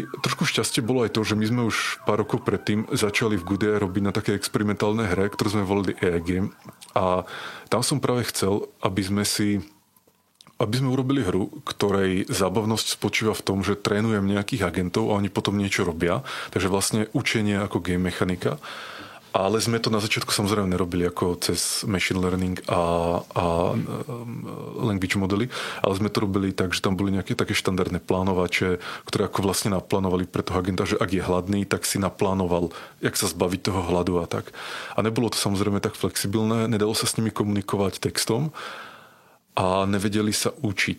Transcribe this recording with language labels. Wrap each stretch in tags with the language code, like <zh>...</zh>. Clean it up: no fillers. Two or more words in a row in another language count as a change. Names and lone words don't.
<sk>Trošku šťastie bolo aj to, že my sme už pár rokov predtým začali v GoodAI robiť na také experimentálne hre, ktorú sme volili AI Game a tam som práve chcel, aby sme urobili hru, ktorej zábavnosť spočíva v tom, že trénujem nejakých agentov a oni potom niečo robia. Takže vlastne učenie ako game mechanika. Ale sme to na začiatku samozrejme nerobili ako cez</sk> <en>machine learning</en> <sk>a language modely, ale sme to robili tak, že tam boli nejaké také štandardné plánovače, ktoré ako vlastne naplánovali pre toho agenta, že ak je hladný, tak si naplánoval, jak sa zbaviť toho hladu a tak. A nebolo to samozrejme tak flexibilné, nedalo sa s nimi komunikovať textom, a nevedeli sa učiť.</sk>